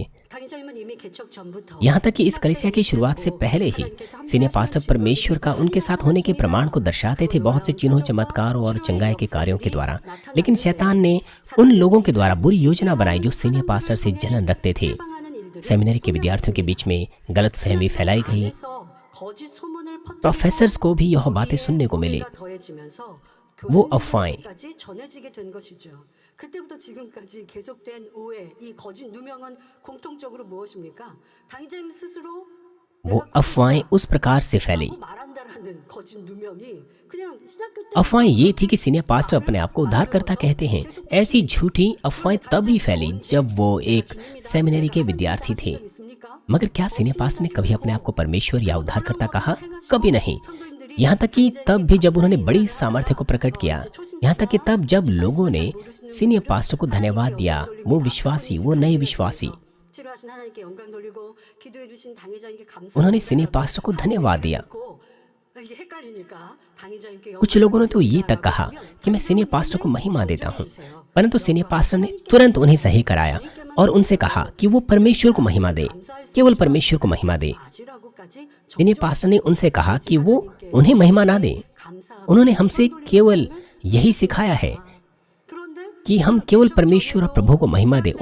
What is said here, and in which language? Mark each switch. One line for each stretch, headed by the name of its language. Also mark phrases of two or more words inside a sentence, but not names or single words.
Hindi: यहाँ तक कि इस कलीसिया की शुरुआत से पहले ही
English: senior pastor
Hindi: परमेश्वर का उनके साथ होने के प्रमाण को दर्शाते थे, बहुत से चिन्हों, चमत्कारों और चंगाई के कार्यों के द्वारा। लेकिन शैतान ने उन लोगों के द्वारा बुरी योजना बनाई जो
English: senior pastor
Hindi: से जलन रखते थे। सेमिनरी के विद्यार्थियों के बीच में गलत फहमी फैलाई गई प्रोफेसर्स को भी यह बातें सुनने को मिली। वो अफवाहें
Korean: 까지 전해지게 된 것이죠. 그때부터 지금까지 계속된 오해, 이 거짓 누명은 공통적으로 무엇입니까? 당의자님 스스로
Hindi: वो अफवाहें उस प्रकार से फैली।
Korean: 말한다라는 거짓 누명이 그냥 신학교 때
Hindi: अफवाहें ये थी कि
English: senior pastor
Hindi: अपने आप को उद्धारकर्ता कहते हैं। ऐसी झूठी अफवाहें तभी फैली जब वो एक सेमिनरी के विद्यार्थी थे। मगर क्या
English: senior pastor
Hindi: ने कभी अपने आप को परमेश्वर या उद्धारकर्ता कहा? कभी नहीं। यहाँ तक कि तब भी जब उन्होंने बड़ी सामर्थ्य को प्रकट किया, यहाँ तक कि तब जब लोगों ने
English: senior pastor
Hindi: को धन्यवाद दिया, वो विश्वासी, वो नए विश्वासी,
Korean: 치료하신 하나님께 영광 돌리고 기도해 주신 당회자님께 감사.
Hindi: उन्होंने
English: senior pastor
Hindi: को धन्यवाद दिया।
Korean: 이게 헷갈리니까 당회자님께
Hindi: कुछ लोगों ने तो ये तक कहा कि मैं
English: senior pastor
Hindi: को महिमा देता हूँ, परंतु
English: senior pastor
Hindi: ने तुरंत उन्हें सही कराया और उनसे कहा कि वो परमेश्वर को महिमा दे, केवल परमेश्वर को महिमा दे।
English: senior pastor
Hindi: ने उनसे कहा कि वो उन्हें महिमा ना दे। उन्होंने हमसे केवल यही सिखाया है कि हम केवल परमेश्वर और प्रभु को महिमा दें।